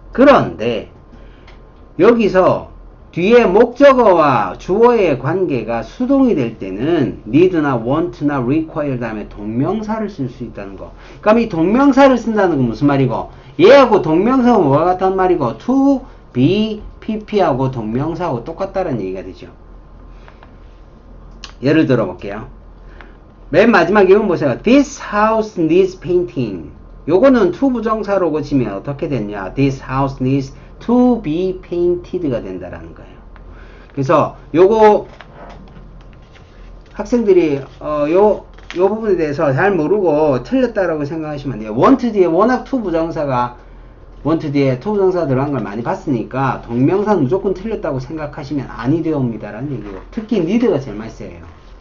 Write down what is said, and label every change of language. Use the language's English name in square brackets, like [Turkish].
[Korean] 그런데 여기서 뒤에 목적어와 주어의 관계가 수동이 될 때는 need나 want나 require 다음에 동명사를 쓸 수 있다는 거. 그럼 이 동명사를 쓴다는 건 무슨 말이고, 얘하고 동명사가 뭐가 같단 말이고, to, be, pp하고 동명사하고 똑같다는 얘기가 되죠. 예를 들어 볼게요. 맨 마지막 이건 보세요. [English] This house needs painting. [Korean] 요거는 to 부정사로 고치면 어떻게 됐냐? [English] This house needs to be painted가 [Korean] 된다라는 거예요. 그래서 요거 학생들이 요 부분에 대해서 잘 모르고 틀렸다라고 생각하시면 돼요. want 뒤에 워낙 to 부정사가 want 뒤에 to 부정사가 들어간 걸 많이 봤으니까 동명사는 무조건 틀렸다고 생각하시면 아니 되옵니다라는 얘기고, 특히 need가 제일 많이 쓰여요.